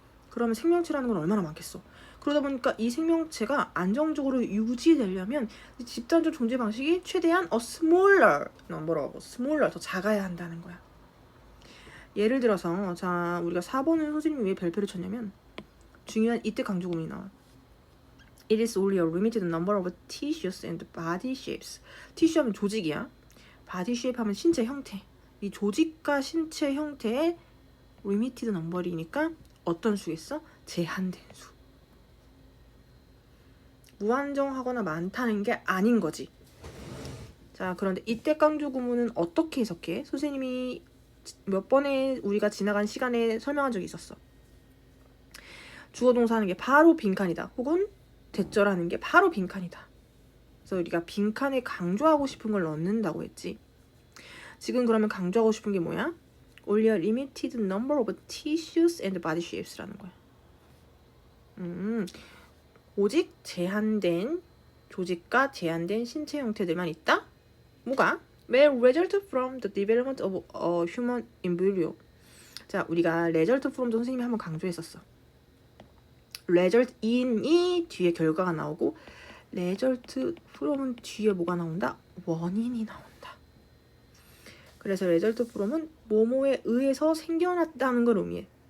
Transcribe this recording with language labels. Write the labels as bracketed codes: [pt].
[ko] 그러면 생명체라는 건 얼마나 많겠어. 그러다 보니까 이 생명체가 안정적으로 유지되려면 집단적 존재 방식이 최대한 [en] a smaller number [ko] 라고 smaller 더 작아야 한다는 거야. 예를 들어서 자 우리가 4번은 선생님이 왜 별표를 쳤냐면 중요한 이때 강조 구문이 나와. [en] It is only a limited number of tissues and body shapes. [ko] 티슈 하면 조직이야. body shape 하면 신체 형태. 이 조직과 신체 형태의 limited number이니까 어떤 수겠어? 제한된 수. 무한정하거나 많다는 게 아닌 거지. 자, 그런데 이때 강조 구문은 어떻게 해석해? 선생님이 몇 번에 우리가 지나간 시간에 설명한 적이 있었어. 주어 동사 하는 게 바로 빈칸이다. 혹은 대절하는 게 바로 빈칸이다. 그래서 우리가 빈칸에 강조하고 싶은 걸 넣는다고 했지. 지금 그러면 강조하고 싶은 게 뭐야? [en] Only a limited number of tissues and body shapes [ko] 라는 거야. 오직 제한된 조직과 제한된 신체 형태들만 있다? 뭐가? [en] May result from the development of a human embryo. [ko] 자, 우리가 result from도 선생님이 한번 강조했었어. result in이 뒤에 결과가 나오고 result from은 뒤에 뭐가 나온다? 원인이 나온다. 그래서 result from은 뭐뭐에 의해서 생겨났다는 걸 의미해.